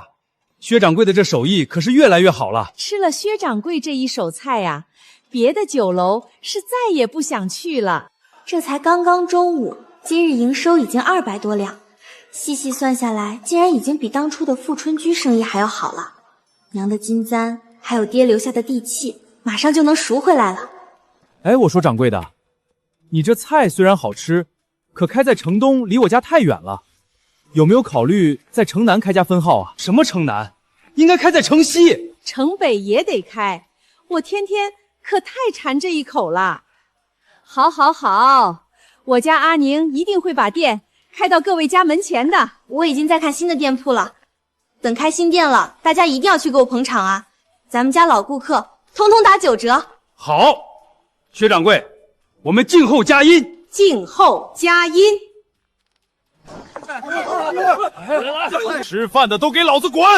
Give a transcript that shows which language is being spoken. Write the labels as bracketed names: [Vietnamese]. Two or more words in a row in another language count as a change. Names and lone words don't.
[Chinese] 薛掌櫃的這手藝可是越來越好了。吃了薛掌櫃這一手菜呀，別的酒樓是再也不想去了。這才剛剛中午，今日營收已經200多兩，細細算下來，竟然已經比當初的富春居生意還要好了。娘的金簪，還有爹留下的地契，馬上就能贖回來了。哎，我說掌櫃的，你這菜雖然好吃，可開在城東，離我家太遠了。有沒有考慮在城南開家分號啊？什麼城南？應該開在城西。城北也得開，我天天可太饞這一口了。好，好，好，我家阿寧一定會把店開到各位家門前的。我已經在看新的店鋪了，等開新店了，大家一定要去給我捧場啊！咱們家老顧客通通打9折。好，薛掌櫃，我們靜候佳音。靜候佳音。吃飯的都給老子滾！